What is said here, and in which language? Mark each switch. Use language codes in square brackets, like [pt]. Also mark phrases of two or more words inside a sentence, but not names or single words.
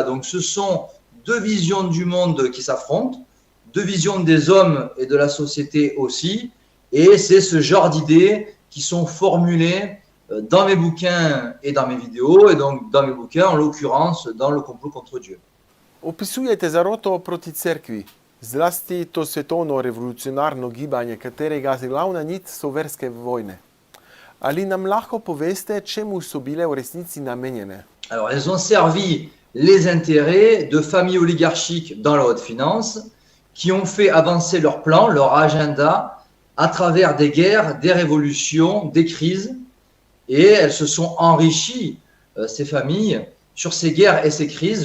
[fr] Donc ce sont deux visions du monde qui s'affrontent, deux visions des hommes et de la société aussi, et c'est ce genre d'idées qui sont formulées dans mes bouquins et dans mes vidéos, et donc dans mes bouquins, en l'occurrence, dans Le complot contre Dieu. [sl] Opisujete zaroto proti cerkvi, zlasti to svetovno revolucionarno gibanje, katerega glavna nit so verske vojne. Ali nam lahko poveste, čemu so bile v resnici namenjene? [fr] Alors, elles ont servi les intérêts de familles oligarchiques dans la haute finance qui ont fait avancer leurs plans, leur agenda à travers des guerres, des révolutions, des crises, et elles se sont enrichies, ces familles, sur ces guerres et ces crises.